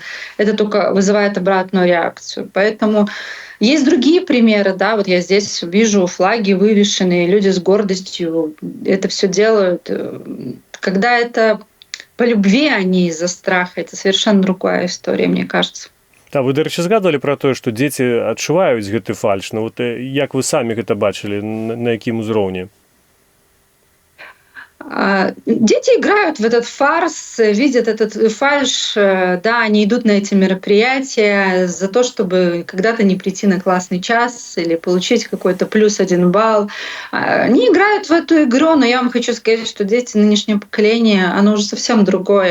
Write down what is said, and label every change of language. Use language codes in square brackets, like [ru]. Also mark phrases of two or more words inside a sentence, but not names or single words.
[ru] Это только вызывает обратную реакцию. Поэтому есть другие примеры, да, вот я здесь вижу флаги вывешенные, люди с гордостью это все делают. Когда это по любви, а не из-за страха, это совершенно другая история, мне кажется. Да, вы, [be] дарэчы, згадвалі пра тое, што дзеці адчуваюць гэты фальш. Ну, вот, як вы самі гэта бачылі, на якім узроўні? [ru] Дети играют в этот фарс, видят этот фальш, да, они идут на эти мероприятия за то, чтобы когда-то не прийти на классный час или получить какой-то плюс 1 балл. Они играют в эту игру, но я вам хочу сказать, что дети нынешнего поколения, оно уже совсем другое.